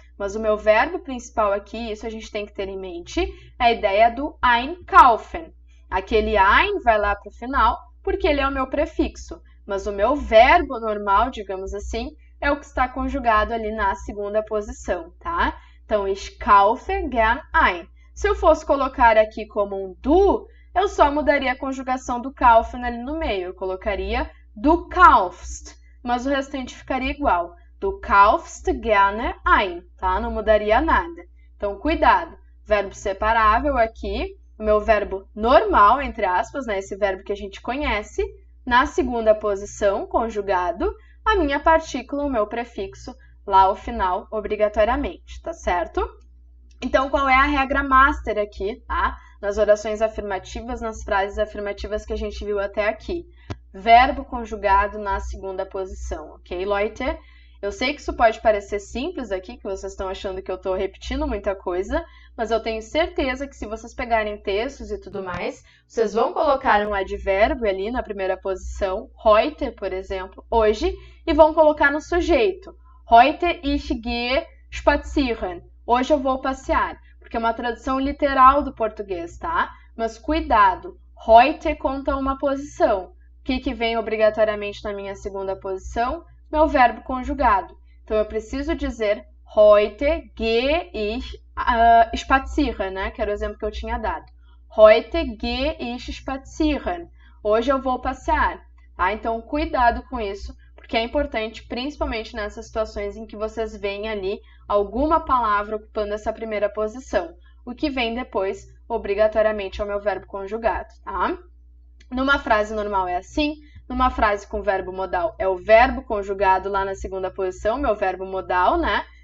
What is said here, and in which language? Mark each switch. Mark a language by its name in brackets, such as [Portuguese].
[Portuguese] Mas o meu verbo principal aqui, isso a gente tem que ter em mente, é a ideia do einkaufen. Aquele ein vai lá para o final, porque ele é o meu prefixo. mas o meu verbo normal, digamos assim, é o que está conjugado ali na segunda posição, tá? [German] Então, ich kaufe gern ein. [Portuguese] Se eu fosse colocar aqui como um du, eu só mudaria a conjugação do kaufen ali no meio. Eu colocaria [German] du kaufst, [Portuguese] mas o restante ficaria igual. [German] Du kaufst gerne ein, [Portuguese] tá? Não mudaria nada. Então, cuidado. Verbo separável aqui, o meu verbo normal, entre aspas, né? Esse verbo que a gente conhece, na segunda posição, conjugado, a minha partícula, o meu prefixo, lá ao final, obrigatoriamente, tá certo? Então, qual é a regra master aqui, tá? Nas orações afirmativas, nas frases afirmativas que a gente viu até aqui. Verbo conjugado na segunda posição, ok, Leute? Eu sei que isso pode parecer simples aqui, que vocês estão achando que eu estou repetindo muita coisa, mas eu tenho certeza que se vocês pegarem textos e tudo mais, vocês vão colocar um advérbio ali na primeira posição, heute, por exemplo, hoje, e vão colocar no sujeito. [German] Heute ich gehe spazieren. [Portuguese] Hoje eu vou passear, porque é uma tradução literal do português, tá? Mas cuidado, heute conta uma posição. O que vem obrigatoriamente na minha segunda posição? Meu verbo conjugado. Então, eu preciso dizer [German] heute gehe ich spazieren, [Portuguese] né? Que era o exemplo que eu tinha dado. [German] Heute gehe ich spazieren. [Portuguese] Hoje eu vou passear, tá? Então, cuidado com isso, porque é importante, principalmente nessas situações em que vocês veem ali alguma palavra ocupando essa primeira posição. O que vem depois, obrigatoriamente, é o meu verbo conjugado, tá? Numa frase normal é assim, numa frase com verbo modal é o verbo conjugado lá na segunda posição, meu verbo modal, né?